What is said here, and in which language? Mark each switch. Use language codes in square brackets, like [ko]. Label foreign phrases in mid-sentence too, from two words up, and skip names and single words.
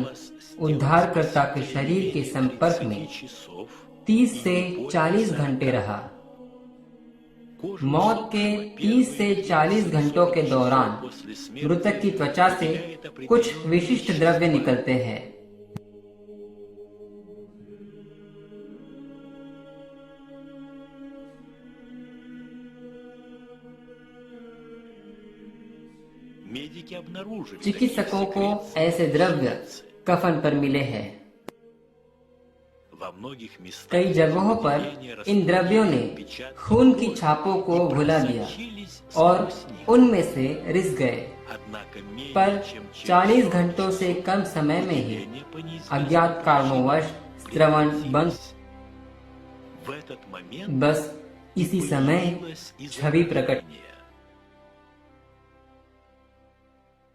[ru] соприкасалась с телом [hi] उद्धारकर्ता के शरीर के संपर्क में [ru] 30 часов [hi] 30 से 40 घंटे रहा। [ru] кожу [hi] मौत के 30 से 40 घंटों के दौरान [ru] после смерти [hi] मृतक की त्वचा से कुछ विशिष्ट द्रव्य निकलते हैं। [ru] медики обнаружили [hi] चिकित्सकों [ru] такие [hi] को [ru] секреции [hi] ऐसे द्रव्य कफन पर मिले हैं। [ru] во многих местах [hi] कई जगहों पर इन द्रव्यों ने खून की छापों को भुला दिया और उनमें से रिस गए, [ru] однако менее [hi] पर [ru] чем через [hi] 40 घंटों से कम समय में ही [ru] не понизилось. [hi] अज्ञात कारणोंवश श्रवण बंद। [ru] В этот момент [hi] बस इसी समय [ru] появилось [hi] छवि प्रकट। [ru] изображение.